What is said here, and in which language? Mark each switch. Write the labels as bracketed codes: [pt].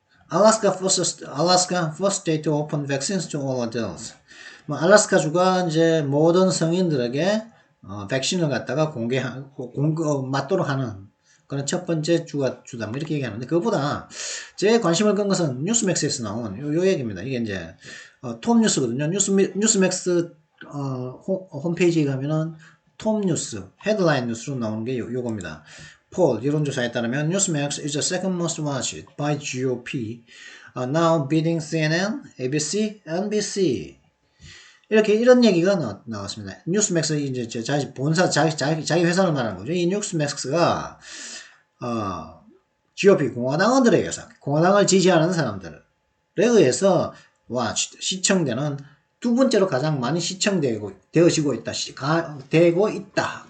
[en] Alaska first state to open vaccines to all adults. [ko] 알래스카주가 이제 모든 성인들에게 백신을 갖다가 맞도록 하는 그런 첫 번째 주다 이렇게 얘기하는데, 그것보다 제 관심을 끈 것은 뉴스맥스에서 나온 요 얘기입니다. 이게 이제 톱 뉴스거든요. 뉴스맥스 홈페이지에 가면은 톱 뉴스, 헤드라인 뉴스로 나오는 게 요겁니다. 폴 여론조사에 따르면 [en] Newsmax is the second most watched by GOP, now beating CNN, ABC, NBC. [ko] 이런 얘기가 나왔습니다. 뉴스맥스 이제 자기 본사 자기 회사를 말하는 거죠. 이 뉴스맥스가 GOP 공화당원들에 의해서, 공화당을 지지하는 사람들에 의해서 시청되는 두 번째로 가장 많이 되어지고 있다.